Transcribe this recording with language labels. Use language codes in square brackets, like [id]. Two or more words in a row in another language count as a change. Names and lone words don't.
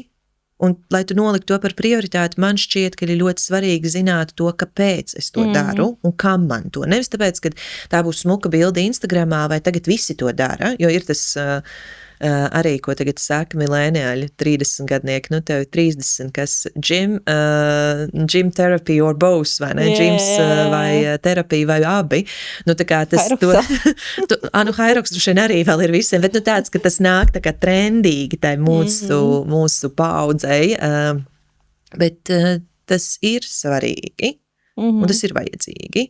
[lv] Un, lai tu noliktu to par prioritāti, man šķiet, ka ir ļoti svarīgi zināt to, kāpēc es to daru un kam man to. Nevis tāpēc, ka tā būs smuka bilde Instagramā vai tagad visi to dara, jo ir tas Arī, ko tagad saka milēniāļi, 30 gadnieki, nu tev 30, kas [en] gym therapy or both, [lv] vai ne? Gyms vai terapija vai abi. Nu tā kā tas Hairoks droši vien arī vēl ir visiem, bet nu tāds, ka tas nāk tā kā trendīgi tai mūsu paudzei, bet tas ir svarīgi un tas ir vajadzīgi.